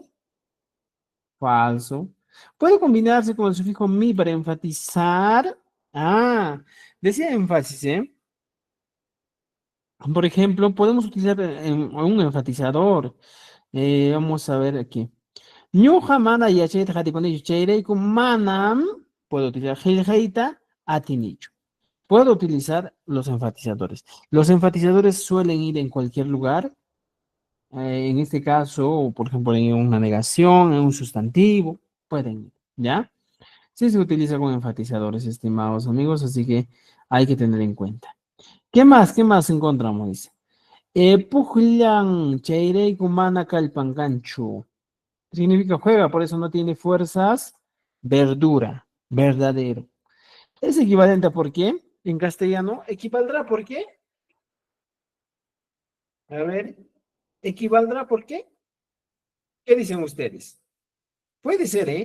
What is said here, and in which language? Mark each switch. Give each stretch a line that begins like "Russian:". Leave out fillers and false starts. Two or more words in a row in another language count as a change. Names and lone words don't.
Spanish: Falso. ¿Puede combinarse con el sufijo mi para enfatizar? Ah, decía énfasis, ¿eh? Por ejemplo, podemos utilizar un enfatizador. Vamos a ver aquí.
Quechua: Ñuqa mana yachayta qatipanillu chayrayku manam,
Spanish: puedo utilizar
Quechua: qillqayta atinichu.
Spanish: Puedo utilizar los enfatizadores. Los enfatizadores suelen ir en cualquier lugar. En este caso, por ejemplo, en una negación, en un sustantivo, pueden ir, ¿ya? Sí se utiliza con enfatizadores, estimados amigos, así que hay que tener en cuenta. ¿Qué más? ¿Qué más encontramos? Dice.
Quechua: Puqllan chayrayku mana kallpankanchu.
Spanish: Significa juega, por eso no tiene fuerzas. Verdura, verdadero. Es equivalente a por qué. En castellano, equivaldrá por qué. A ver, equivaldrá por qué. ¿Qué dicen ustedes? Puede ser, ¿eh?